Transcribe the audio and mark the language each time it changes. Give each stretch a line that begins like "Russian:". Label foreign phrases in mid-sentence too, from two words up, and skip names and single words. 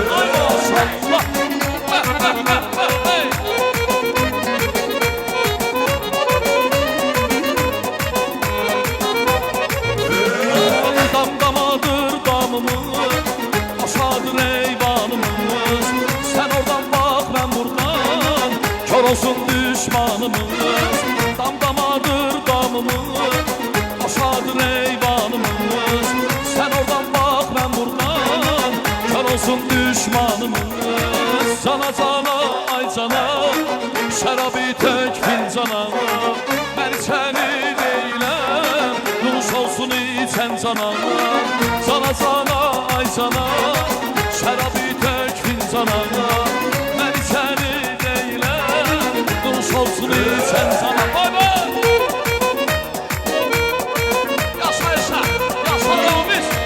Azerbaijani: Ay maşallah. Damdamadır damımız, aşağıdır eyvanımız.
Turkish: Sen oradan bak ben buradan, kör olsun düşmanımız.
Azerbaijani: Damdamadır damımız, aşağıdır eyvanımız.
Turkish: Sen oradan bak ben buradan, kör olsun düşmanımız.
Azerbaijani: Cana cana, ay cana, şərabı tök fincana. Ben səni deyiləm, nuş olsun içən cana. Cana cana, ay cana, şərabı tök fincana. Ben səni deyiləm, nuş olsun içən cana. Bay bay! Yaşa yaşa, yaşa davamiz!